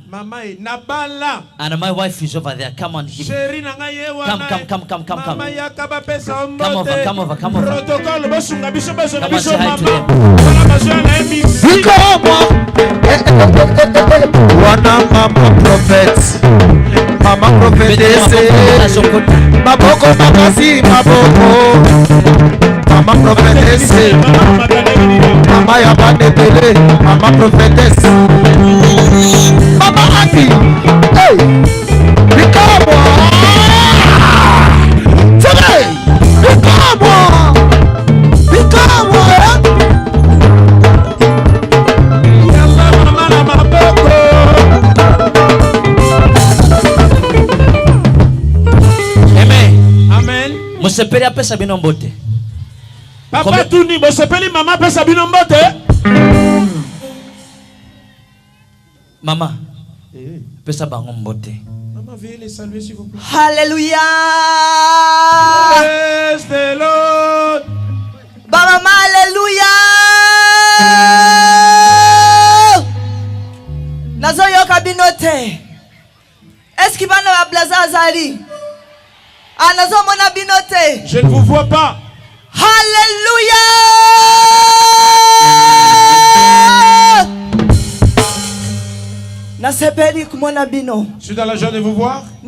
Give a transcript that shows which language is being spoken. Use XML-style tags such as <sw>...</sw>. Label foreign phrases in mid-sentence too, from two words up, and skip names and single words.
<en>And my wife is over there. Come on. Come over. Come over. Come over. Come on, say hi to them. Mama prophet. Mama prophetess.</en> <ln>Maboko makasi maboko.</ln> <en>Mama prophetess.</en> <ln>Mama ya bandele.</ln> <en>Mama prophetess. Mama happy. Hey. Become today. Become</en> <ln>Musepeli apesa bino mbote. Papa Tuni, musepeli mama apesa bino mbote. Mama, pesa bango mbote.</ln> <fr>Maman, veuillez les saluer s'il vous plaît.</fr> <en>Hallelujah. Praise the Lord.</en> <ln>Baba, hallelujah. Nazo yoka binote.</ln> <fr>Est-ce qu'il va nous blaza azali? Je ne vous vois pas. Alléluia. Je suis dans la joie de vous voir.</fr>